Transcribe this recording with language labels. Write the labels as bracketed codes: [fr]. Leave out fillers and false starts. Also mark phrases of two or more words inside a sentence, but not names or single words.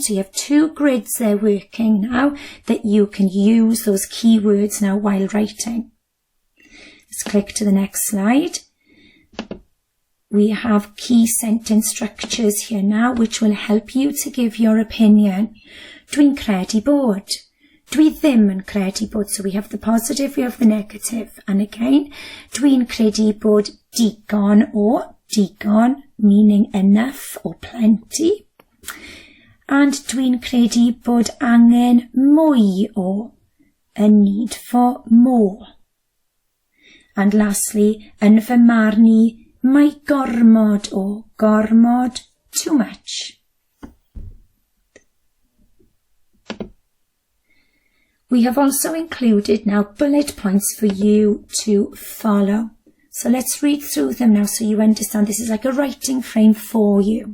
[en] So you have 2 grids there working now that you can use those keywords now while writing. Let's click to the next slide. We have key sentence structures here now which will help you to give your opinion. [cy] Dwi'n credu bod. Dwi ddim yn credu bod. [en] So we have the positive, we have the negative. And again, [cy] dwi'n credu bod digon or digon, [en] meaning enough or plenty. And [cy] dwi'n credu bod angen mwy [en] or a need for more. And lastly, [cy] yn fy marn I, mae gormod or gormod, [en] too much. We have also included now bullet points for you to follow. So let's read through them now so you understand this is like a writing frame for you.